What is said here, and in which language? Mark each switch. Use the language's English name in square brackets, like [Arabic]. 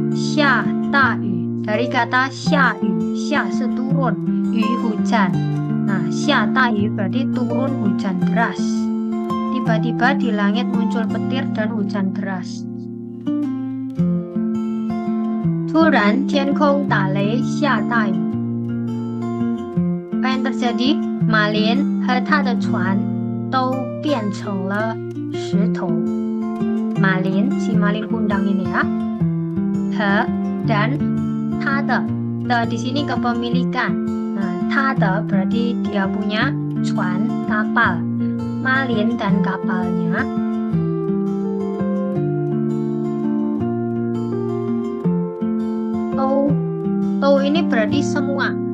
[Chinese] 下大雨 [Indonesian] dari kata [Chinese] 下雨. 下 是 [Indonesian] turun, [Chinese] 雨 [Indonesian] hujan. Nah, [Chinese] 下大雨 [Indonesian] berarti turun hujan deras. Tiba-tiba di langit muncul petir dan hujan deras. [Chinese] 突然天空打雷下大雨. [Indonesian] Apa yang terjadi? [Chinese] Malin 和他的船都变成了石头. [Indonesian] Malin, si Malin Kundang ini ya. He dan [Chinese] 他的 [Indonesian] di sini kepemilikan. Nah, [Chinese] 他的 [Indonesian] berarti dia punya [Chinese] 船 [Indonesian] kapal. Malin dan kapalnya Tau ini berarti semua.